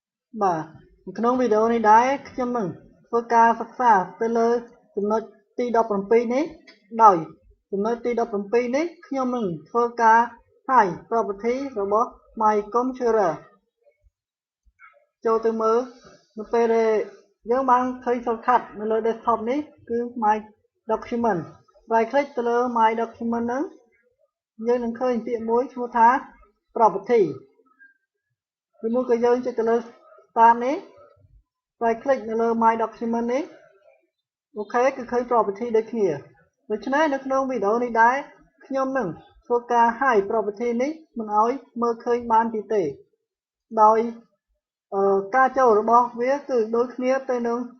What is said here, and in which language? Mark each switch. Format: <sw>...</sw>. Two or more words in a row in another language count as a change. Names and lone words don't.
<km>បាទក្នុងវីដេអូនេះដែរខ្ញុំនឹងធ្វើការសិក្សាទៅលើចំណុចទី17នេះដោយចំណុចទី17នេះខ្ញុំនឹងធ្វើការ hide property របស់</km> <en>my computer</en> <km>ចូលទៅមើលនៅពេលដែលយើងបានឃើញ shortcut នៅលើ desktop នេះគឺ</km> <en>my document right click</en> <km>ទៅលើ</km> <en>my document</en> <km>ហ្នឹងយើងនឹងឃើញពាក្យមួយឈ្មោះថា property ឬមួយក៏យើងចុចទៅលើ start នេះ</km> <en>right click</en> <km>នៅលើ</km> <en>my document</en> <km>នេះអូខេគឺឃើញ property ដូចគ្នាដូច្នេះនៅក្នុងវីដេអូនេះដែរខ្ញុំនឹងធ្វើការ</km> <en>hide property</en> <km>នេះមិនឲ្យមើលឃើញបានទៀតទេដោយការចូលរបស់វាគឺដូចគ្នាទៅនឹង</km>